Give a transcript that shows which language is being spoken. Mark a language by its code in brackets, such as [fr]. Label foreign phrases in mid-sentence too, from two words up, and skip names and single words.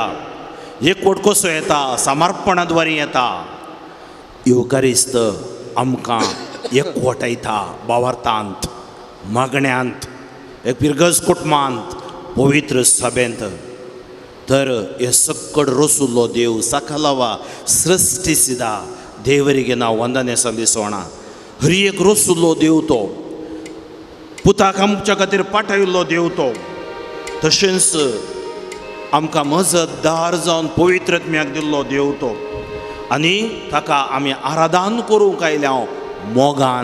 [kok] एकवट कसो येता? समर्पणाद्वारे येता. युकारिस्त आमकां एकवटायता भावार्थांत, मागण्यांत, एक पिरगज कुटुंबांत, पवित्र सभेंत. तर हे सक्कड रोसुल्लो देव सकलवा [kn] ಸೃಷ್ಟಿಸಿದ ದೇವರಿಗೆ ನಾವು ವಂದನೆ ಸಲ್ಲಿಸೋಣ. [kok] हरी एक रोसुल्लो देव तो, पुताक आमच्या खातीर पाठयल्लो देव तो. तशेंच आमकां मजतदार जावन पवित्रत्म्याक दिल्लो देव तो. आनी ताका आमी आराधन करूंक आयल्या मोगान.